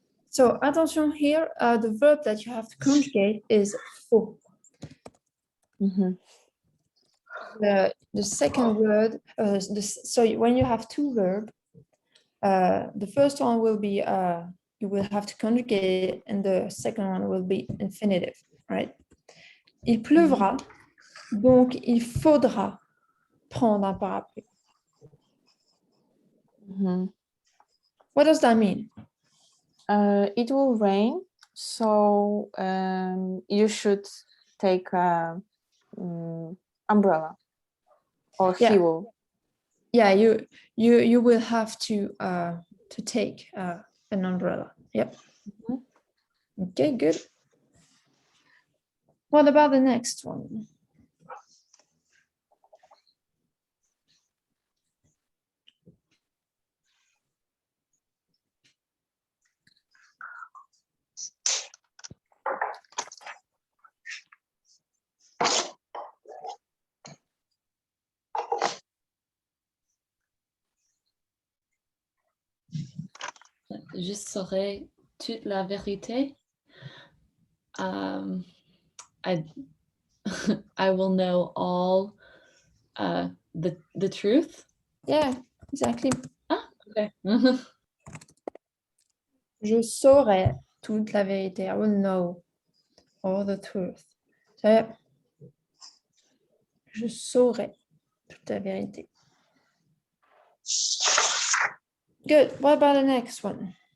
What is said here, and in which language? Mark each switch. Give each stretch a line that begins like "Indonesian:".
English: So attention here, the verb that you have to conjugate is faut. Mhm. The second word, so when you have two verbs, the first one will be, you will have to conjugate it, and the second one will be infinitive, right?
French: Il pleuvra, donc il faudra prendre un parapluie. Mhm.
English: What does that mean? It will rain, so you should take a umbrella, or Yeah. he will. Yeah, you will have to take an umbrella. Yep. Mhm. Okay, good. What about the next one?
French: Je saurai toute la vérité.
English: I I will know all the truth. Yeah, exactly. Okay.
French: Je saurai toute la vérité.
English: I will know all the truth. So, yeah.
French: Je saurai toute la vérité.
English: Good. What about the next one?